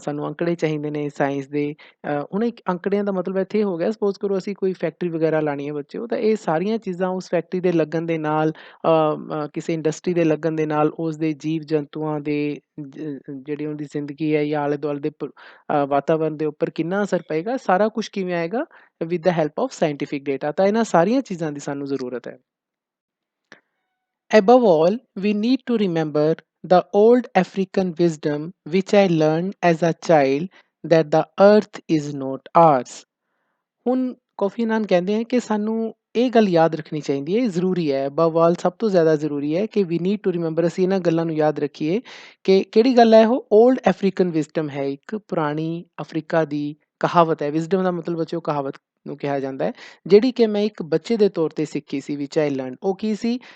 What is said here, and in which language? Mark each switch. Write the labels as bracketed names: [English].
[Punjabi] ਸਾਨੂੰ ਅੰਕੜੇ ਚਾਹੀਦੇ ਨੇ ਸਾਇੰਸ ਦੇ। ਹੁਣ ਇੱਕ ਅੰਕੜਿਆਂ ਦਾ ਮਤਲਬ ਇੱਥੇ ਹੋ ਗਿਆ, ਸਪੋਜ਼ ਕਰੋ ਅਸੀਂ ਕੋਈ ਫੈਕਟਰੀ ਵਗੈਰਾ ਲਾਉਣੀ ਹੈ ਬੱਚਿਓ, ਤਾਂ ਇਹ ਸਾਰੀਆਂ ਚੀਜ਼ਾਂ ਉਸ ਫੈਕਟਰੀ ਦੇ ਲੱਗਣ ਦੇ ਨਾਲ, ਕਿਸੇ ਇੰਡਸਟਰੀ ਦੇ ਲੱਗਣ ਦੇ ਨਾਲ, ਉਸ ਦੇ ਜੀਵ ਜੰਤੂਆਂ ਦੇ ਜਿਹੜੀ ਉਹਦੀ ਜ਼ਿੰਦਗੀ ਹੈ ਜਾਂ ਆਲੇ ਦੁਆਲੇ ਦੇ ਵਾਤਾਵਰਨ ਦੇ ਉੱਪਰ ਕਿੰਨਾ ਅਸਰ ਪਏਗਾ, ਸਾਰਾ ਕੁਝ ਕਿਵੇਂ ਆਏਗਾ, [English] With the help of scientific data. [Punjabi] ਤਾਂ ਇਹਨਾਂ ਸਾਰੀਆਂ ਚੀਜ਼ਾਂ ਦੀ ਸਾਨੂੰ ਜ਼ਰੂਰਤ ਹੈ। [English] Above all, we need to remember the old African wisdom which I learned as a child, that the earth is not ours. [Punjabi] ਹੁਣ ਕੋਫੀ ਅਨਾਨ ਕਹਿੰਦੇ ਆ ਕਿ ਸਾਨੂੰ ਇਹ ਗੱਲ ਯਾਦ ਰੱਖਣੀ ਚਾਹੀਦੀ ਹੈ, ਇਹ ਜ਼ਰੂਰੀ ਹੈ। ਅਬਵ ਆਲ, ਸਭ ਤੋਂ ਜ਼ਿਆਦਾ ਜ਼ਰੂਰੀ ਹੈ ਕਿ [English] we need to remember, [Punjabi] ਅਸੀਂ ਇਹਨਾਂ ਗੱਲਾਂ ਨੂੰ ਯਾਦ ਰੱਖੀਏ ਕਿ ਕਿਹੜੀ ਗੱਲ ਹੈ ਉਹ, [English] old African wisdom [Punjabi] ਹੈ, ਇੱਕ ਪੁਰਾਣੀ ਅਫਰੀਕਾ ਦੀ ਕਹਾਵਤ ਹੈ। ਵਿਜ਼ਡਮ ਦਾ ਮਤਲਬ ਬੱਚਿਓ ਕਹਾਵਤ ਨੂੰ ਕਿਹਾ ਜਾਂਦਾ ਹੈ, ਜਿਹੜੀ ਕਿ ਮੈਂ ਇੱਕ ਬੱਚੇ ਦੇ ਤੌਰ ਤੇ ਸਿੱਖੀ ਸੀ, [English] Which I learn. [Punjabi] ਉਹ ਕੀ ਸੀ?